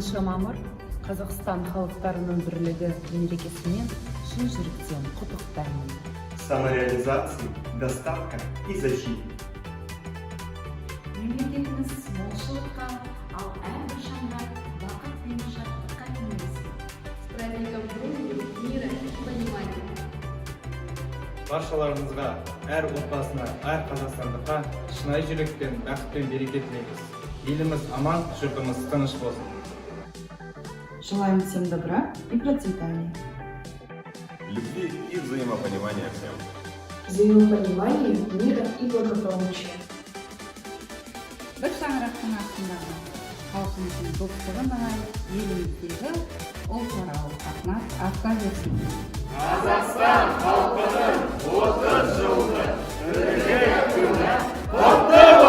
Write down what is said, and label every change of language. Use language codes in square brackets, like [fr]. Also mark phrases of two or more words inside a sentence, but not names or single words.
[kk] мамыр Қазақстан халықтарының бірлігі мерекесімен шын жүректен құттықтаймын. [ru] Самореализация, доставка и защита. [kk] Мемлекетіміз молшылыққа, ал әрбір жанға бақыт пен шаттыққа кенелсін. [ru] С праздником дружбы, мира и понимания. [kk] Баршаларыңызға, әр отбасына, әр қазақстандыққа шынайы жүректен бақыт пен береке тілейміз. Еліміз аман, жұртымыз тыныш болсын. [ru] Желаем всем добра и процветания. Любви и взаимопонимания всем. Взаимопонимания, мира и благополучия. [kk] Бір шаңырақтың астындағы халқымыздың достығы нығайып, еліміздегі ұлтаралық қатынас арта берсін. Қазақстан халқының 30 жылдық бірігіп күні құтты